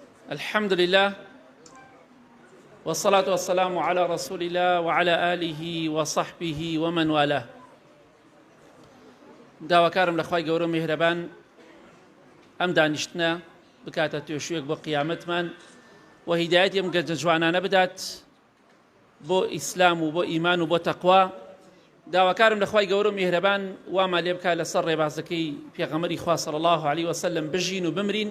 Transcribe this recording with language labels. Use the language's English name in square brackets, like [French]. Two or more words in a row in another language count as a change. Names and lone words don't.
[Arabic] الحمد لله والصلاة والسلام على رسول الله وعلى آله وصحبه ومن والاه. [Central Kurdish] داواکارم لە خوای گەورە میهرەبان ئەم دانیشتنە بکاتە توێشوێک بۆ قیامەتمان و هیدایەتی ئەم گەنجە جوانانە بدات بۆ ئیسلام و بۆ ئیمان و بۆ تەقوا. داواکارم لە خوای گەورە میهرەبان وامان لێ بکات لەسەر ڕێبازەکەی پێغەمبەری خوا [Arabic] صلی الله علیه وسلم [Central Kurdish] بژین و بمرین.